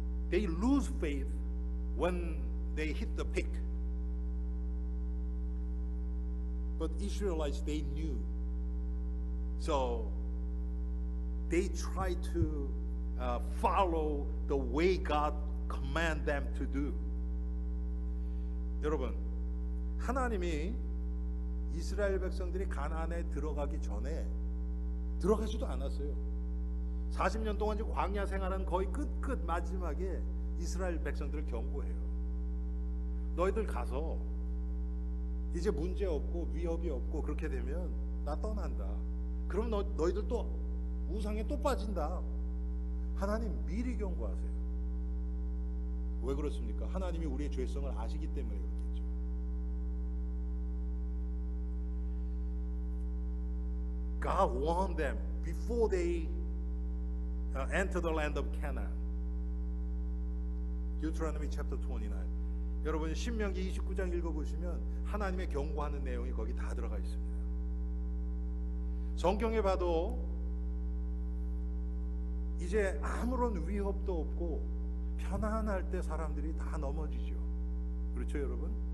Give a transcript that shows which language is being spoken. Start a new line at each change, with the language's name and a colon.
English: They lose faith when they hit the peak. But Israelites, they knew. So they try to follow the way God command them to do.
Korean: 여러분, 하나님이 이스라엘 백성들이 가나안에 들어가기 전에 들어가지도 않았어요. 40년 동안 지금 광야 생활은 거의 끝 마지막에 이스라엘 백성들을 경고해요. 너희들 가서 이제 문제 없고 위협이 없고 그렇게 되면 나 떠난다. 그럼 너희들 또 우상에 또 빠진다. 하나님 미리 경고하세요. 왜 그렇습니까? 하나님이 우리의 죄성을 아시기 때문에 그렇겠죠.
English: God warned them before they enter the land of Canaan. Deuteronomy chapter 29.
Korean: 여러분 신명기 29장 읽어보시면 하나님의 경고하는 내용이 거기 다 들어가 있습니다. 성경에 봐도 이제 아무런 위협도 없고 편안할 때 사람들이 다 넘어지죠. 그렇죠 여러분?